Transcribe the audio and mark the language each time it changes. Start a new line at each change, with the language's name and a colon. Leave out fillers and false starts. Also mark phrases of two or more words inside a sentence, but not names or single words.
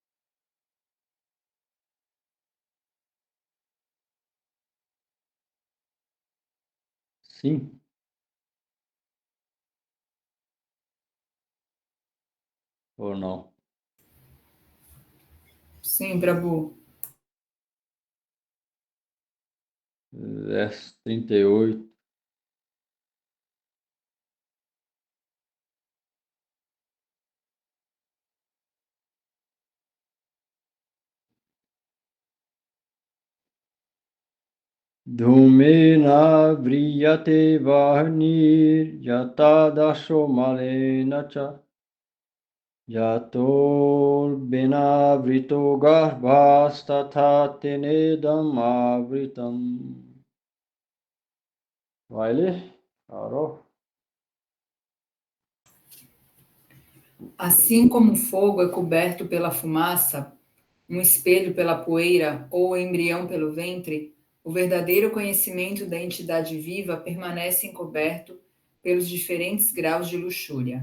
Portuguese: Sim ou não? Sim, Prabhu. Verso 38.
Sanskrit: धूमेन व्रियते वर्निर् यतादशो मलेन च यतो बेनावृतो गर्भस्तथा तेनेदम् आवृतम्.
Portuguese: Vai ler, Carol? Assim como o fogo é coberto pela fumaça, um espelho pela poeira ou o embrião pelo ventre, o verdadeiro conhecimento da entidade viva permanece encoberto pelos diferentes graus de luxúria.